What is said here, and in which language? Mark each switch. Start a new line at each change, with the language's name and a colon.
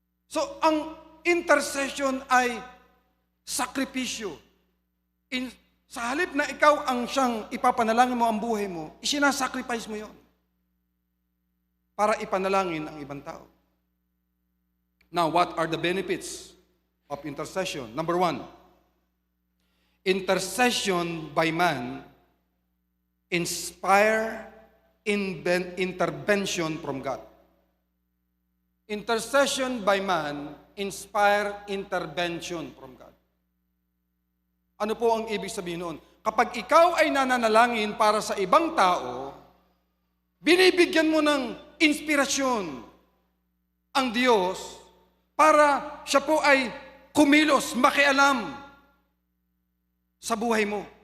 Filipino: So, ang intercession ay sakripisyo. Sa halip na ikaw ang siyang ipapanalangin mo ang buhay mo, isinasacrifice mo yon para ipanalangin ang ibang tao.
English: Now, what are the benefits of intercession? Number 1, intercession by man inspire intervention from God. Intercession by man inspire intervention from God.
Filipino: Ano po ang ibig sabihin noon? Kapag ikaw ay nananalangin para sa ibang tao, binibigyan mo ng inspirasyon ang Diyos para siya po ay kumilos, makialam sa buhay mo.